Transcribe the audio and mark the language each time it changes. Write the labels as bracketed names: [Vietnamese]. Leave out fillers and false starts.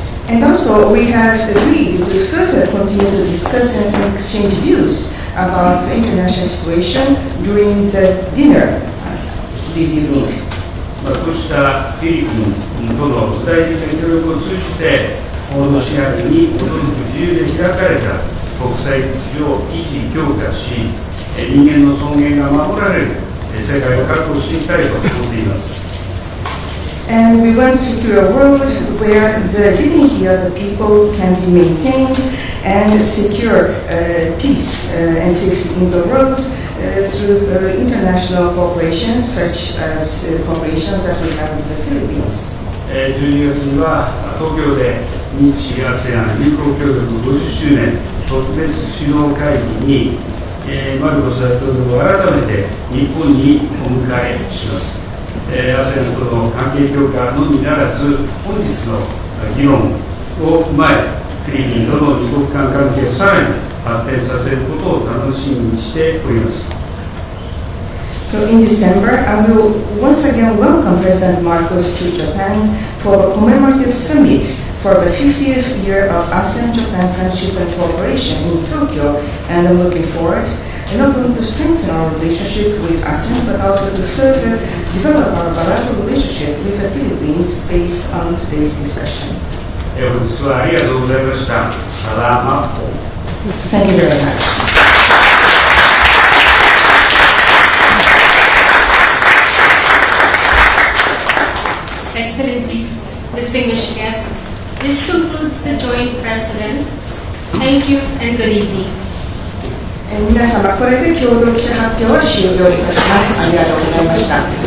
[English] And also, we have agreed to further continue to discuss and exchange views about the international situation during the dinner this evening. [Japanese] こうしたフィリピンとの具体的な協力を通じて、法の支配に基づく自由で開かれた国際秩序を維持・強化し、人間の尊厳が守られる世界を確保していきたいと思っています。 [English] And we want to secure a world where the dignity of the people can be maintained and secure peace and safety in the world through international cooperation, such as cooperations that we have with the Philippines. [Japanese] 12月には東京で日 ASEAN 友好協力50周年特別首脳会議に、マルコス大統領を改めて日本にお迎えします。 ASEAN との関係強化のみならず、本日の議論を踏まえ、フィリピンとの二国間関係をさらに発展させることを楽しみにしております。 [English] So in December, I will once again welcome President Marcos to Japan for a commemorative summit for the 50th year of ASEAN-Japan Friendship and Cooperation in Tokyo, and I'm looking forward not only to strengthen our relationship with ASEAN, but also to further develop our bilateral relationship with the Philippines based on today's discussion. [Japanese] 本日はありがとうございました。 [Filipino] サラマポ。 [English] Thank you very much. Excellencies, distinguished guests, this concludes the joint press event. Thank you and good evening. [Japanese] 皆様、これで共同記者発表は終了いたします。ありがとうございました。